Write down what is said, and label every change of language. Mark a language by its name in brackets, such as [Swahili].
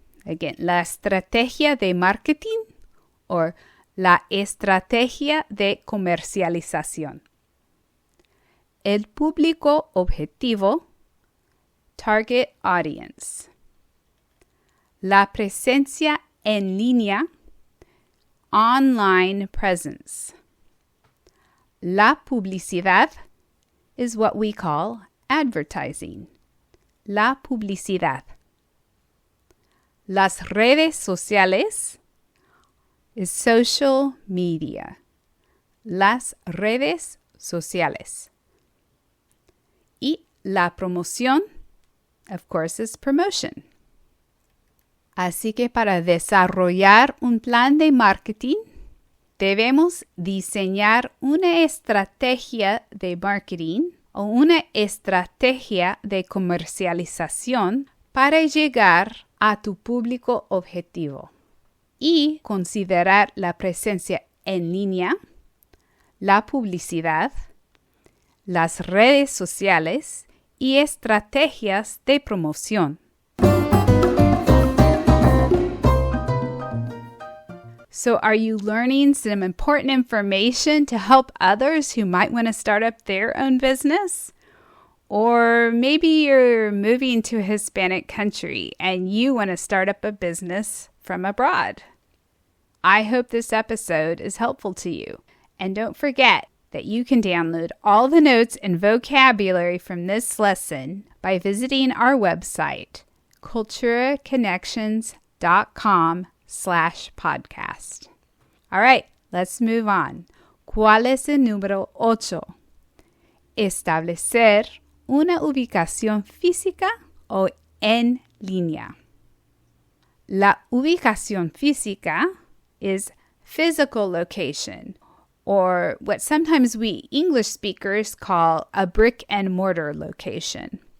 [Spanish] Again, la estrategia de marketing or la estrategia de comercialización. El público objetivo, [English] target audience. [Spanish] La presencia en línea, [English] online presence. [Spanish] La publicidad [English] is what we call advertising. [Spanish] La publicidad. Las redes sociales [English] is social media. [Spanish] Las redes sociales. Y la promoción, [English] of course, is promotion. [Spanish] Así que para desarrollar un plan de marketing, debemos diseñar una estrategia de marketing o una estrategia de comercialización para llegar a tu público objetivo y considerar la presencia en línea, la publicidad, las redes sociales y estrategias de promoción. [English] So are you learning some important information to help others who might want to start up their own business? Or maybe you're moving to a Hispanic country and you want to start up a business from abroad. I hope this episode is helpful to you. And don't forget that you can download all the notes and vocabulary from this lesson by visiting our website, culturaconnections.com/podcast. All right, let's move on. [Spanish] ¿Cuál es el número 8? Establecer una ubicación física o en línea. La ubicación física [English] is physical location, or what sometimes we English speakers call a brick and mortar location.